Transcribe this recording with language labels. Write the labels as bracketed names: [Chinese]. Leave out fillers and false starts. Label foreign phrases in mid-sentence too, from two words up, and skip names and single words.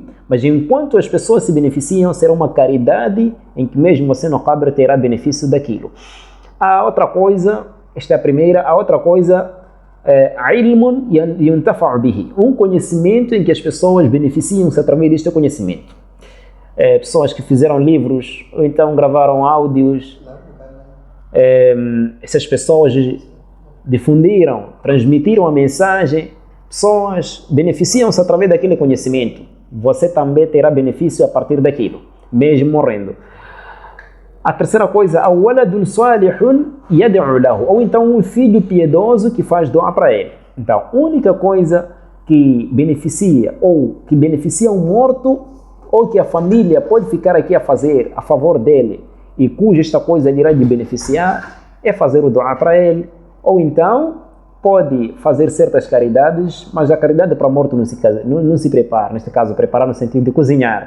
[Portuguese] Mas enquanto as pessoas se beneficiam, será uma caridade em que mesmo você não cabra terá benefício daquilo. A outra coisa, esta é a primeira, a outra coisa [Arabic] علم ينتفع به, [Portuguese] um conhecimento em que as pessoas beneficiam-se através deste conhecimento. Pessoas que fizeram livros, ou então gravaram áudios, essas pessoas difundiram, transmitiram a mensagem, pessoas beneficiam-se através daquele conhecimento. Você também terá benefício a partir daquilo, mesmo morrendo. A terceira coisa, [Arabic] أو ولد صالح يدعو له, [Portuguese] ou então um filho piedoso que faz doa para ele. Então, a única coisa que beneficia, ou que beneficia um morto, ou que a família pode ficar aqui a fazer a favor dele, e cuja esta coisa irá lhe beneficiar, é fazer o doa para ele, ou então pode fazer certas caridades, mas a caridade para morto não se prepara, neste caso preparar no sentido de cozinhar.